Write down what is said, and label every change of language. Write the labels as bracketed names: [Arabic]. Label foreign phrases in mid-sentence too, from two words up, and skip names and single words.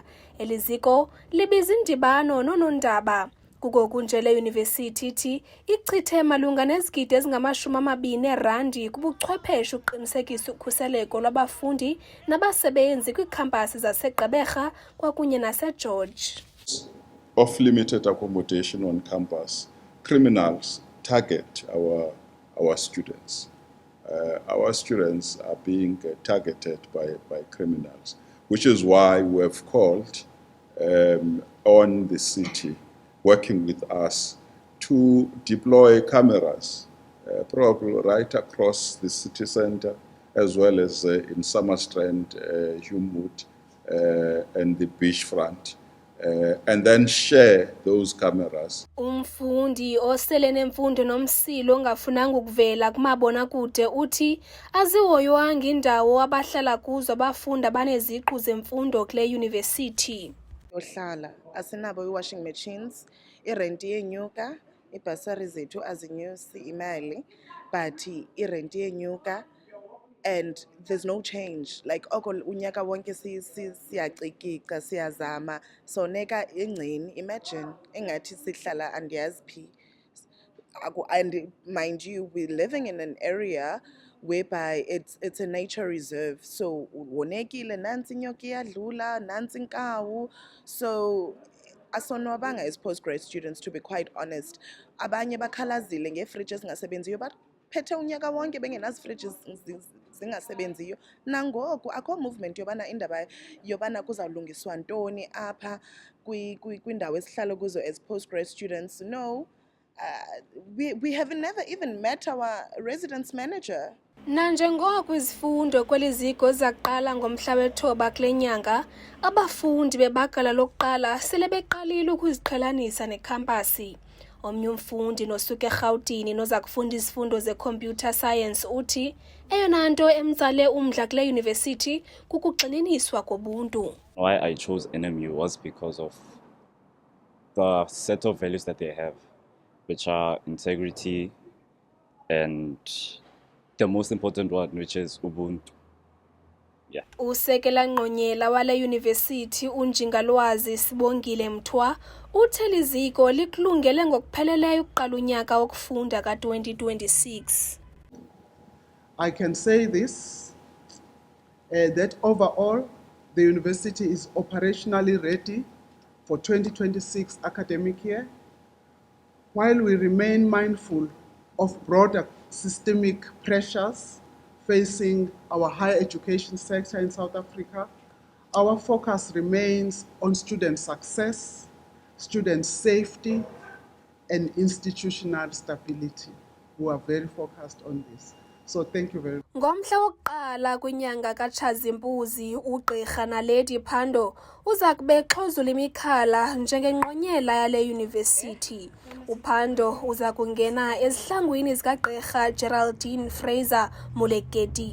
[Xhosa] Eli ziko libiza indibano noonondaba. Kugoku nje le yunivesithi ithi ichithe malunga nezigidi ezingama-R20 kubuchwepheshe ukuqinisekisa ukhuseleko lwabafundi nabasebenzi kwiikhampasi zaseGqeberha kwakunye naseGeorge. [English] Of limited accommodation on campus, criminals target our students. Our students are being targeted by criminals, which is why we have called on the city, working with us, to deploy cameras, probably right across the city center, as well as in Summerstrand, Humewood, and the beachfront. And then share those cameras. [Xhosa] Umfundi osele nemfundo nomsilo ongafunanga ukuvela kumabonakude uthi azihoywanga indawo abahlala kuzo abafundi abaneziqu zemfundo kule yunivesithi. Ohlala asinabo i- [English] washing machines, [Xhosa] irenti yenyuka, ibhasari zethu azinyusi imali, but irenti yenyuka [English] and there's no change. [Xhosa] Like oko unyaka wonke siyacikika siyazama soneka engcini. Imagine engathi sihlala andiyazi phi. [English] And mind you, we're living in an area whereby it's a nature reserve, [Xhosa] so wonekile nansi inyoka iyadlula nansi inkawu. [English] So asonwabanga as postgrad students, to be quite honest. [Xhosa] Abanye bakhalazile ngefridge ezingasebenziyo baphethe unyaka wonke bengenazi fridges zingasebenziyo. Nangoku akho movement yobana indaba yobana kuzawulungiswa ntoni apha kwindawo esihlala kuzo [English] as postgrad students. No, we have never even met our residence manager. [Xhosa] Nanjengoko izifundo kweli ziko zaqala ngomhla we-9 kule nyanga, abafundi bebagala lokuqala sele beqalile ukuziqhelanisa nekhampasi. Omnye umfundi nosuke eRhawutini noza kufunda izifundo ze- [English] computer science [Xhosa] uthi eyona nto emtsale umdla kule yunivesithi kukugxininiswa kobuntu. [English] Why I chose NMU was because of the set of values that they have, which are integrity and the most important one, which is Ubuntu. Yeah. [Xhosa] Usekela Nqonyela wale yunivesithi uNjingalwazi Sibongile Mthwa uthe liziko likulungele ngokupheleleyo ukuqala unyaka wokufunda ka-2026. [English] I can say this, that overall the university is operationally ready for 2026 academic year, while we remain mindful of broader systemic pressures facing our higher education sector in South Africa. Our focus remains on student success, student safety, and institutional stability. We are very focused on this. So thank you very much. [Xhosa] Ngomhla wokuqala kwinyanga kaTshazimpuzi, uGqirha Naledi Pandor uza kubexhozula imikhala njengenqonyela yale yunivesithi. uPandor uza kungena ezihlangwini zikaGqirha Geraldine Fraser Moleketi.